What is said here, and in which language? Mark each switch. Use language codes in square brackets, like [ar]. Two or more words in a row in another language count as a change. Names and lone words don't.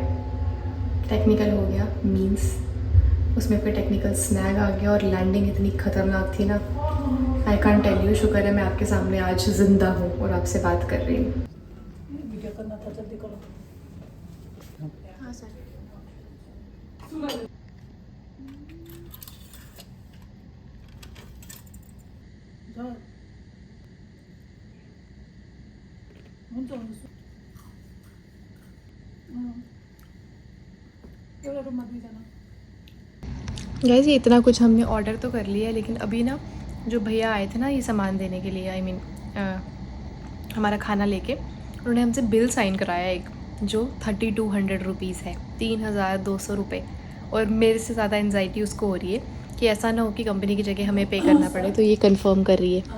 [hi] टेक्निकल हो गया मीन्स उसमें कोई [en] technical snag [hi] आ गया और लैंडिंग इतनी ख़तरनाक थी ना, [en] I can't tell you. [hi] शुक्र है मैं आपके सामने आज ज़िंदा हूँ और आपसे बात कर रही हूँ। वीडियो करना था, जल्दी करो। हाँ सर। जाओ। [ne] हुन्छ हुन्छ। एउटा रुममा दुईजना। [hi] गाइस ये इतना कुछ हमने ऑर्डर तो कर लिया है, लेकिन अभी ना जो भैया आए थे ना ये सामान देने के लिए, [en] I mean [hi] हमारा खाना लेके, उन्होंने हमसे [en] bill sign [hi] कराया एक, जो 3200 रुपीज़ है, 3200 रुपये। और मेरे से ज़्यादा एनजाइटी उसको हो रही है कि ऐसा ना हो कि कंपनी की जगह हमें पे करना पड़े, तो ये कंफर्म कर रही है।